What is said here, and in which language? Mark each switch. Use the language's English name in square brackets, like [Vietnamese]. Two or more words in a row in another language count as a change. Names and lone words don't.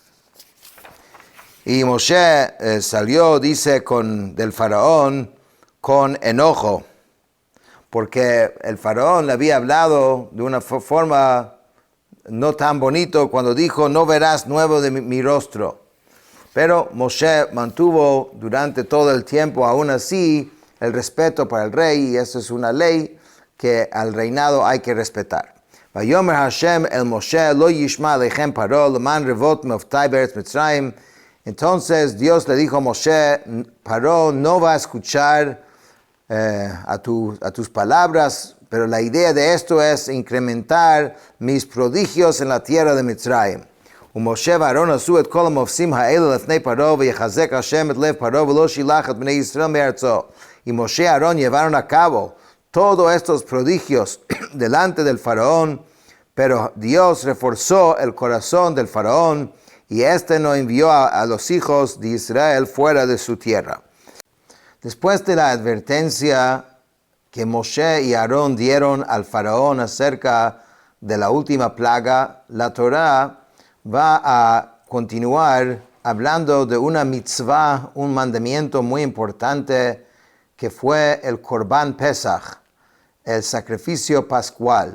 [Spanish] Y Moshe salió, dice, del faraón con enojo, porque el faraón le había hablado de una forma no tan bonito cuando dijo, no verás nuevo de mi rostro. Pero Moshe mantuvo durante todo el tiempo, aún así, el respeto para el rey, y eso es una ley que al reinado hay que respetar. [Hebrew] ויאמר השם אל משה לא ישמע אליכם פרעה למען רבות מופתי בארץ מצרים. [Spanish] Entonces Dios le dijo a Moshe, Paró no va a escuchar a tus palabras, pero la idea de esto es incrementar mis prodigios en la tierra de Mitzrayim. [Hebrew] ומשה ואהרון עשו את כל המופסים האלה לפני פרעה, ויחזק השם את לב פרעה ולא שילח את בני ישראל מארצו. [Spanish] Y Moshe y Aarón llevaron a cabo todos estos prodigios delante del faraón, pero Dios reforzó el corazón del faraón y no envió a los hijos de Israel fuera de su tierra. Después de la advertencia que Moshe y Aarón dieron al faraón acerca de la última plaga, la Torá va a continuar hablando de una mitzvah, un mandamiento muy importante que fue el [Hebrew] קרבן פסח, [Spanish] el sacrificio pascual.